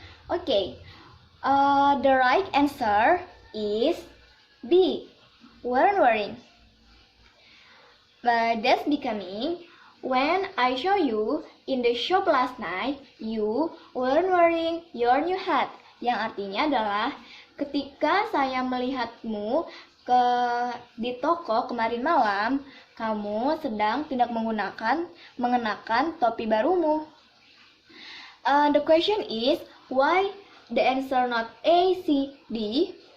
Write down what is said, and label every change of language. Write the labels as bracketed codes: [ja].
[en] Okay, the right answer is B, weren't wearing. But that's becoming when I saw you in the shop last night, you weren't wearing your new hat. [id] Yang artinya adalah ketika saya melihatmu di toko kemarin malam, kamu sedang tidak mengenakan topi barumu. [en] The question is why the answer not A, C, D?